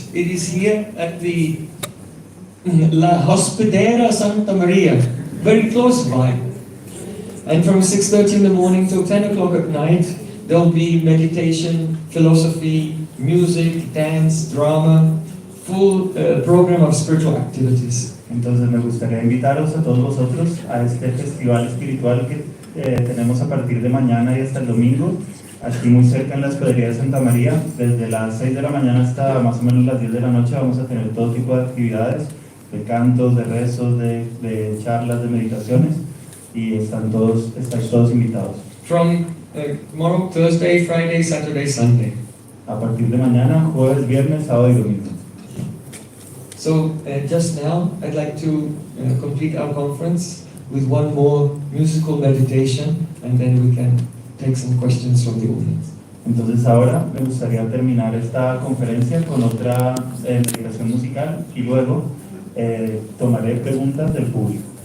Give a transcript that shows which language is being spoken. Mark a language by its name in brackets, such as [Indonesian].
[English] It is here at the La Hospedera Santa Maria, very close by. And from 6:30 in the morning till 10 o'clock at night, there'll be meditation, philosophy, music, dance, drama, full program of spiritual activities. [Spanish] Entonces me gustaría invitaros a todos vosotros a este festival espiritual que tenemos a partir de mañana y hasta el domingo, aquí muy cerca en la Hospedería de Santa María. Desde las 6 de la mañana hasta más o menos las 10 de la noche vamos a tener todo tipo de actividades, de cantos, de rezos, de charlas, de meditaciones, y estáis todos invitados. [English] From tomorrow, Thursday, Friday, Saturday, Sunday. [Spanish] A partir de mañana, jueves, viernes, sábado y domingo. [English] So just now, I'd like to complete our conference with one more musical meditation, and then we can take some questions from the audience. [Spanish] Entonces ahora me gustaría terminar esta conferencia con otra meditación musical y luego tomaré preguntas del público.